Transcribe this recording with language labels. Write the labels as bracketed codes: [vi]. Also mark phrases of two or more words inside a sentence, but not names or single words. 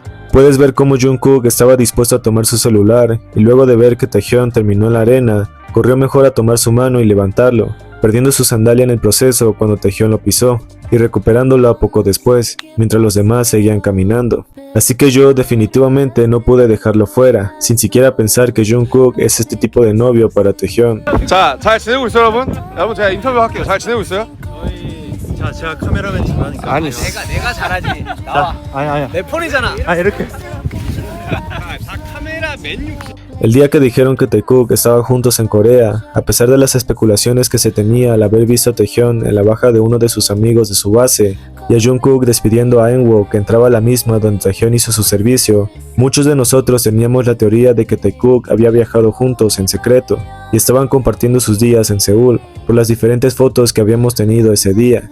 [es] Puedes ver cómo Jungkook estaba dispuesto a tomar su celular y luego de ver que Taehyun terminó en la arena, corrió mejor a tomar su mano y levantarlo, perdiendo su sandalia en el proceso cuando Taehyun lo pisó y recuperándola poco después, mientras los demás seguían caminando. Así que yo definitivamente no pude dejarlo fuera, sin siquiera pensar que Jungkook es este tipo de novio para Taehyun. [ko] 자, 잘 지내고 있어요, 여러분? 여러분 제가 인터뷰 할게요. 잘 지내고 있어요? 자, 제가 카메라맨 지금 하니까. 아니, 내가 잘하지. 나와. 아니야. 내 폰이잖아. 이렇게. 다 카메라 맨유. [es] El día que dijeron que Taekook estaba juntos en Corea, a pesar de las especulaciones que se tenía al haber visto a Taehyun en la baja de uno de sus amigos de su base, y a Jungkook despidiendo a Eunwoo que entraba a la misma donde Taehyun hizo su servicio, muchos de nosotros teníamos la teoría de que Taekook había viajado juntos en secreto, y estaban compartiendo sus días en Seúl, por las diferentes fotos que habíamos tenido ese día.